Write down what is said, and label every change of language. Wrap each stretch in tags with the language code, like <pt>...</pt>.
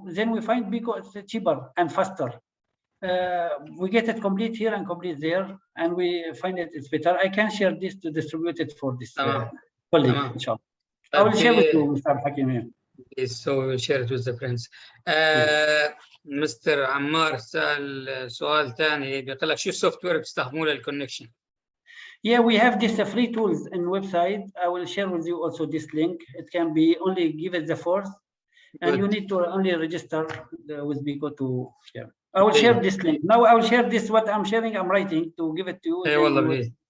<en>Then we find Beko is cheaper and faster. We get it complete here and complete there, and we find it it's better. I can share this to distribute it for this colleague, inshallah. I will share with you, Mr. Hakim. Yes, so we will share it with the friends.</en> <ar>مستر عمار سأل سؤال ثاني، بيقول لك شو السوفت وير بتستخدموه للكونكشن؟</ar> <en>Yeah, we have this free tools in website. I will share with you also this link. It can be only give it the force, and Good. you need to only register with Biko to share. I will Okay. share this link. Now I will share this, what I'm sharing, I'm writing to give it to you. اي then والله we will please.</en>